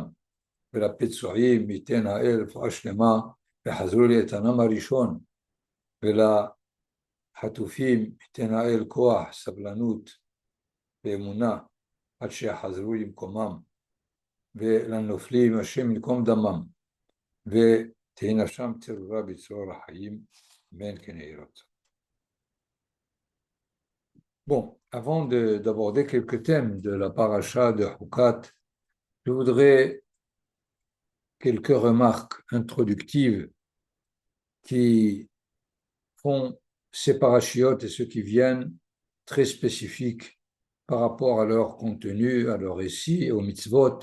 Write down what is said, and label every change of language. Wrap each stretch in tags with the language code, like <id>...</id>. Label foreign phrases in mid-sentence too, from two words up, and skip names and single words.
<he>ולפצועים ייתן האל רפואה שלמה וחזרו לאיתנם הראשון, ולחטופים ייתן האל כוח, סבלנות ואמונה עד שיחזרו למקומם, ולנופלים השם ינקום דמם ותהי נפשם צרורה בצרור החיים, אמן כן יהי רצון.</he> <fr>Bon, avant d'aborder quelques thèmes de la paracha de Hukat, je voudrais quelques remarques introductives qui font ces parachiotes et ceux qui viennent très spécifiques par rapport à leur contenu, à leur récit et aux mitzvot.</fr>